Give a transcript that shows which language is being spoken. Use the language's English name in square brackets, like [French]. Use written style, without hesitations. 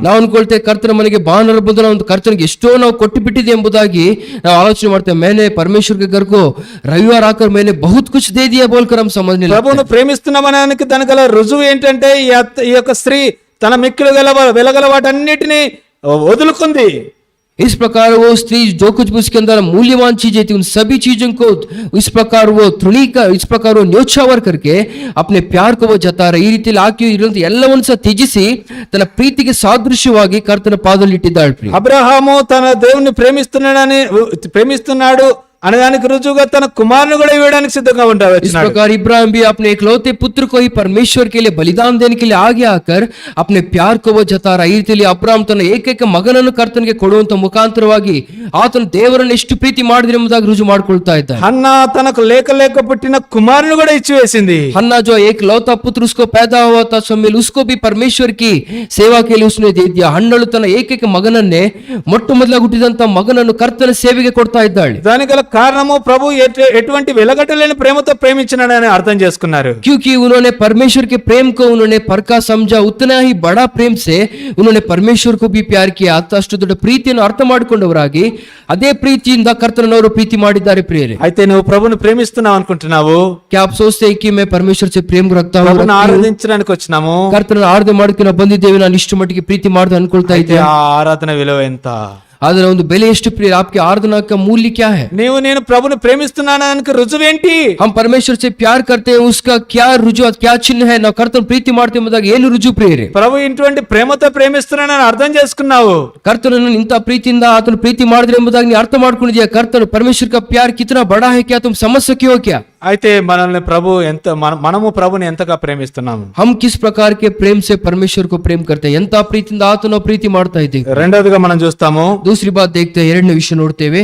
[Kannada] ನಾವು ಅನ್ಕೊಳ್ತೇವೆ ಕರ್ತನ ಮನೆಗೆ ಭಾನುವಾರ ಬಂದು ನಾವು ಕರ್ತನಿಗೆ ಎಷ್ಟೋ ನಾವು ಕೊಟ್ಟು ಬಿಟ್ಟಿದೆ ಎಂಬುದಾಗಿ ನಾವು ಆಲೋಚನೆ ಮಾಡ್ತೇವೆ. [Hindi] मैंने परमेश्वर के घर को रविवार आकर मैंने बहुत कुछ दे दिया बोलकर हम समझने लगते हैं. [Telugu] ప్రభువును ప్రేమిస్తున్నామనడానికి దానికి గల రుజువు ఏంటంటే ఈ యొక్క స్త్రీ తన మిక్కిలి వెలగల వాటన్నిటిని వదులుకుంది. [Hindi] इस प्रकार वो स्त्री जो कुछ भी उसके अंदर मूल्यवान चीजें थी, उन सभी चीजों को इस प्रकार वो इस प्रकार वो न्योछावर करके अपने प्यार को वो जता रहे. [Kannada] ಈ ರೀತಿಯಲ್ಲಿ ಆಕೆ ಇರುವಂತ ಎಲ್ಲವನ್ನೂ ಸಹ ತ್ಯಜಿಸಿ ತನ್ನ ಪ್ರೀತಿಗೆ ಸಾದೃಶ್ಯವಾಗಿ ಕರ್ತನ ಪಾದದಲ್ಲಿ ಇಟ್ಟಿದ್ದಾಳೆ. [Telugu] అబ్రహాము తన దేవుని ప్రేమిస్తున్నాడు అనడానికి రుజువుగా తన కుమారుని కూడా ఇవ్వడానికి సిద్ధంగా ఉంటాడు. [Hindi] इस प्रकार इब्राहिम भी अपने इकलौते पुत्र को ही परमेश्वर के लिए बलिदान देने के लिए आगे आकर अपने प्यार को वो जता रहा. [Kannada] ಈ ರೀತಿಯಲ್ಲಿ ಅಬ್ರಾಮ್ ತನ್ನ ಏಕೈಕ ಮಗನನ್ನು ಕರ್ತನಿಗೆ ಕೊಡುವಂತ ಮುಖಾಂತರವಾಗಿ ಆತನು ದೇವರನ್ನು ಎಷ್ಟು ಪ್ರೀತಿ ಮಾಡಿದ್ರೆ ಎಂಬುದಾಗಿ ರುಜು ಮಾಡ್ಕೊಳ್ತಾ ಇದ್ದ. [Telugu] హన్నా తనకు లేక పుట్టిన కుమారుని కూడా ఇచ్చివేసింది. [Hindi] हन्ना जो एक लौता पुत्र उसको पैदा हुआ था, समय उसको भी परमेश्वर की सेवा के लिए उसने दे दिया. [Kannada] ಹನ್ನಳು ತನ್ನ ಏಕೈಕ ಮಗನನ್ನೇ ಮೊಟ್ಟ ಮೊದಲಾಗಿ ಹುಟ್ಟಿದಂತ ಮಗನನ್ನು ಕರ್ತನ ಸೇವೆಗೆ ಕೊಡ್ತಾ ಇದ್ದಾಳೆ. [Telugu] దానికి గల కారణము ప్రభు ఎటువంటి వెలగట్టలేని ప్రేమతో ప్రేమించినాడని అర్థం చేసుకున్నారు. [Hindi] क्योंकि उन्होंने परमेश्वर के प्रेम को उन्होंने परखा समझा, उतना ही बड़ा प्रेम से उन्होंने परमेश्वर को भी प्यार किया. [Kannada] ಅಷ್ಟು ದೊಡ್ಡ ಪ್ರೀತಿಯನ್ನು ಅರ್ಥ ಮಾಡಿಕೊಂಡವರಾಗಿ ಅದೇ ಪ್ರೀತಿಯಿಂದ ಕರ್ತನವರು ಪ್ರೀತಿ ಮಾಡಿದ್ದಾರೆ. ಪ್ರಿಯರೇ, [Telugu] అయితే నువ్వు ప్రభుని ప్రేమిస్తున్నావు అనుకుంటున్నావు. [Hindi] क्या आप सोचते हैं कि मैं परमेश्वर से प्रेम रखता हूँ, [Telugu] ప్రభుని ఆరాధించడానికి వచ్చినాము, [Kannada] ಕರ್ತನ ಆರಾಧನೆ ಮಾಡೋಕೆ ನಾವು ಬಂದಿದ್ದೇವೆ, ನಾನು ಇಷ್ಟು ಮಟ್ಟಿಗೆ ಪ್ರೀತಿ ಮಾಡ್ದೆ ಅನ್ಕೊಳ್ತಾ ಇದ್ದೆ. [Telugu] ఆ ఆరాధన విలువ ఎంత, [Kannada] ಅದರ ಒಂದು ಬೆಲೆ ಎಷ್ಟು ಪ್ರಿಯ. [Hindi] आपके आराधना का मूल्य क्या है? [Telugu] నేను ప్రభుని ప్రేమిస్తున్నాననికి రుజువు ఏంటి? [Hindi] हम परमेश्वर से प्यार करते हैं, उसका क्या रुजु, क्या चिन्ह है? [Kannada] ನಾವು ಕರ್ತನ ಪ್ರೀತಿ ಮಾಡ್ತೇವೆ ಎಂಬುದಾಗಿ ಏನು ರುಜು ಪ್ರಿಯರೇ? [Telugu] ప్రభు ఇటువంటి ప్రేమతో ప్రేమిస్తున్నానని అర్థం చేసుకున్నావు. [Kannada] ಕರ್ತನನ್ನು ಇಂಥ ಪ್ರೀತಿಯಿಂದ ಆತನ ಪ್ರೀತಿ ಮಾಡಿದ್ರೆ ಎಂಬುದಾಗಿ ನೀನು ಅರ್ಥ ಮಾಡ್ಕೊಂಡಿದ್ಯಾ? [Hindi] ಕರ್ತನ परमेश्वर का प्यार कितना बड़ा है, क्या तुम समझ सके हो क्या? [Telugu] అయితే మనల్ని ప్రభు మనము ప్రభుని ఎంతగా ప్రేమిస్తున్నాము? [Hindi] हम किस प्रकार के प्रेम से परमेश्वर को प्रेम करते हैं, [Kannada] ಎಂತ ಪ್ರೀತಿಯಿಂದ ಆತನ ಪ್ರೀತಿ ಮಾಡ್ತಾ ಇದ್ದೀವಿ. [Telugu] రెండోదిగా మనం చూస్తాము, [Hindi] दूसरी बात देखते हैं, [Kannada] ಎರಡನೇ ವಿಷಯ ನೋಡ್ತೇವೆ,